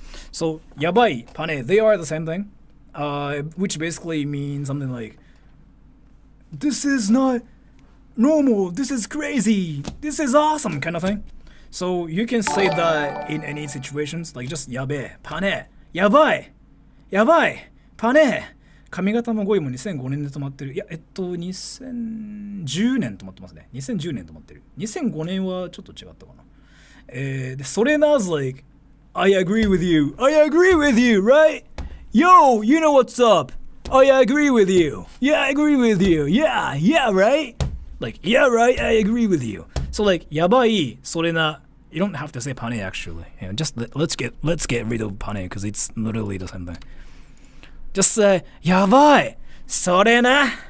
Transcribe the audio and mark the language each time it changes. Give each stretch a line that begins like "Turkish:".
English: So yabai, パネ, they are the same thing. Which basically means something like, this is not normal, this is crazy, this is awesome kind of thing. So you can say that in any situations, like just yabe, pane, yabai, pane.
Japanese: 髪型も5位も2005年で止まってる。いや、2010年止まってますね。2010年止まってる。 2005年はちょっと違ったかな。
English: で、それなis like, I agree with you, right? Yo, you know what's up? I agree with you. Yeah, I agree with you. Yeah, right? Like, yeah, right, I agree with you. So like, やばい、それな. You don't have to say パネ actually. You know, just let's get rid of パネ because it's literally the same thing. Just say, やばい、それな.